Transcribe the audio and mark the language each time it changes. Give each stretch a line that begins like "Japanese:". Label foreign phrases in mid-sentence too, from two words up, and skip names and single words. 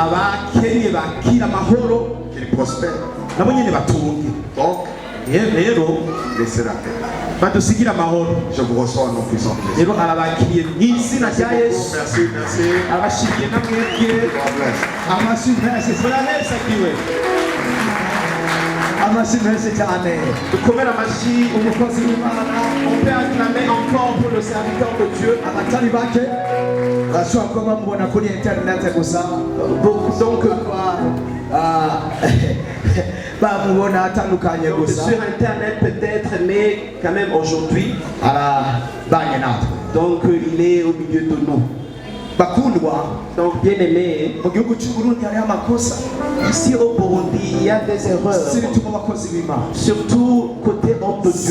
French: Qu'ils prospèrent. Donc, laissez la paix. Je vous reçois en nom puissant. Merci, merci.
Kinyarwanda: Merci cyane. Dukomere amashyi umukozi w'Imana.
French: On peut acclamer encore pour le serviteur de Dieu.
Kinyarwanda: Abatari bake bashobora kuba bamubona kuri internet gusa. Donc bamubona atandukanye gusa.
French: Sur internet peut-être, mais quand même aujourd'hui. Donc il est au milieu de nous. Donc bien aimé, ici au Burundi il y a des erreurs, surtout côté homme de Dieu.